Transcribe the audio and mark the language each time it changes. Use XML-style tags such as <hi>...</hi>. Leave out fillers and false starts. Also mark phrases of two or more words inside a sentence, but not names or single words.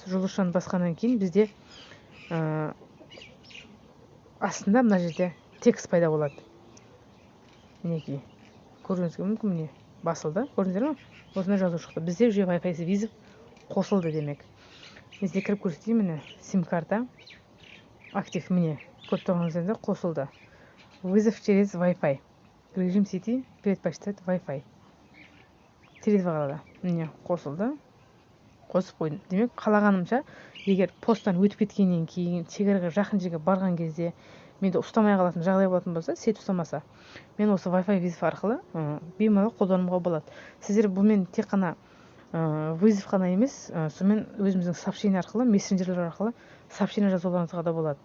<kk>Жұлдызшаны басқаннан кейін бізде астында мына жерде текст пайда болады. Мінекей. Көріңізге мүмкін, міне басылды. Көрдіңіздер ме? Осында жазу шықты. Бізде уже Wi-Fi визов қосылды демек. Бізде кіріп көрсетейін, міне сим-карта актив, міне көріп тұрғаныңызда қосылды.</kk> <ru>Вызов через Wi-Fi. Режим сети предпочитает Wi-Fi.</ru> <kk>Теле2 қалада. Міне қосылды. Қосып қойдым. Демек, қалағанымша, егер посттан өтіп кеткеннен кейін, шекараға жақын жерге барған кезде менде ұстамай қалатын жағдай болатын болса, сет ұстамаса, мен осы Wi-Fi визов арқылы беймәлі қолдануға болады. Сіздер бұмен тек қана вызов қана емес, сонымен өзіміздің сообщение арқылы, мессенджерлер арқылы сообщение жазуларыңызға да болады.</kk>